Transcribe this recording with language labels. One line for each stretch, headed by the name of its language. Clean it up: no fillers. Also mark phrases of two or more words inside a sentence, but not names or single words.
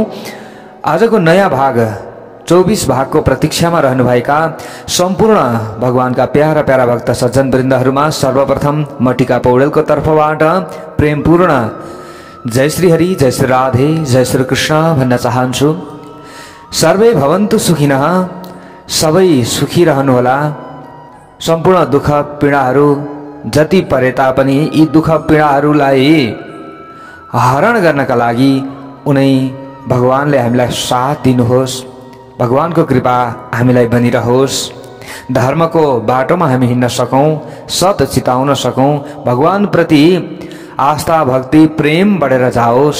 Nepali: आजको नयाँ भाग 24 भागको प्रतीक्षामा रहनुभएका सम्पूर्ण भगवानका प्यारा प्यारा भक्त सज्जन वृन्दहरूमा सर्वप्रथम म टिका पौडेलको तर्फबाट प्रेमपूर्ण जय श्री हरि, जय श्री राधे, जय श्री कृष्ण भन्न चाहन्छु।
Sanskrit: सर्वे भवन्तु सुखिनः,
Nepali: सबै सुखी रहनुहोला। सम्पूर्ण दुःख पीडाहरू जति परे तापनि यी दुःख पीडाहरूलाई हरण गर्नका लागि उनै भगवानले हामीलाई साथ दिनुहोस्। भगवानको कृपा हामीलाई बनिरहोस्। धर्मको बाटोमा हामी हिँड्न सकौं, सत चिताउन सकौं, भगवान प्रति आस्था भक्ति प्रेम बढेर जाओस्।